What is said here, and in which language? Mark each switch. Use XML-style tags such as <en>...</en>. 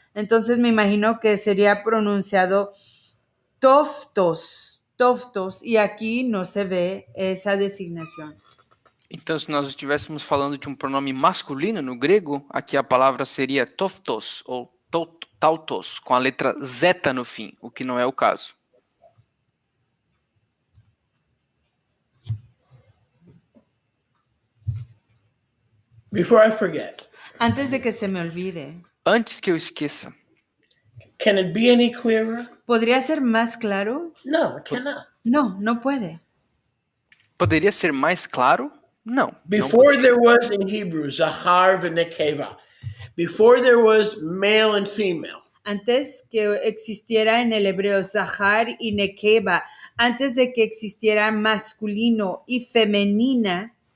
<es>Entonces me imagino que sería pronunciado toftos, y aquí no se ve esa designación.</es> <pt>Então, se nós estivéssemos falando de um pronome masculino no grego, aqui a palavra seria toftos ou tautos, com a letra zeta no fim, o que não é o caso.</pt> <en>Before I forget.</en> <es>Antes de que se me olvide.</es> <pt>Antes que eu esqueça.</pt> <en>Can it be any clearer?</en> <es>¿Podría ser más claro?</es> <en>No, it cannot.</en> <es>No, no puede.</es> <pt>Poderia ser mais claro? Não.</pt> <en>Before there was in Hebrew, Zachar v'Nekeva. Before there was male and female.</en> <es>antes que existiera en el hebreo Zahar y Nekeba, antes de que existiera masculino y femenina,</es>